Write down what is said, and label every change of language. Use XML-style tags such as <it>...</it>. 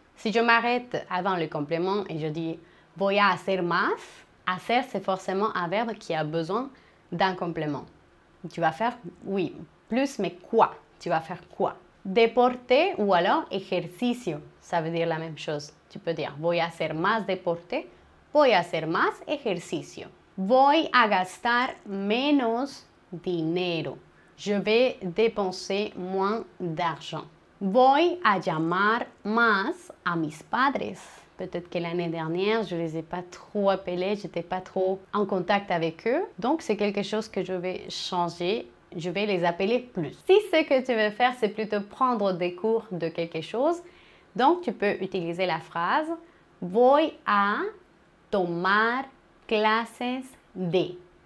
<fr>Si je m'arrête avant le complément et je dis</fr> <es>voy a hacer más,</es> <fr>hacer c'est forcément un verbe qui a besoin d'un complément. Tu vas faire, oui, plus, mais quoi? Tu vas faire quoi? Deporte ou alors ejercicio, ça veut dire la même chose. Tu peux dire</fr> <es>voy a hacer más deporte, voy a hacer más ejercicio. Voy a gastar menos dinero.</es> <fr>Je vais dépenser moins d'argent.</fr> <es>Voy a llamar más a mis padres.</es> <fr>Peut-être que l'année dernière, je ne les ai pas trop appelés, je n'étais pas trop en contact avec eux. Donc, c'est quelque chose que je vais changer. Je vais les appeler plus. Si ce que tu veux faire, c'est plutôt prendre des cours de quelque chose, donc tu peux utiliser la phrase</fr> <es>voy a tomar clases de.</es>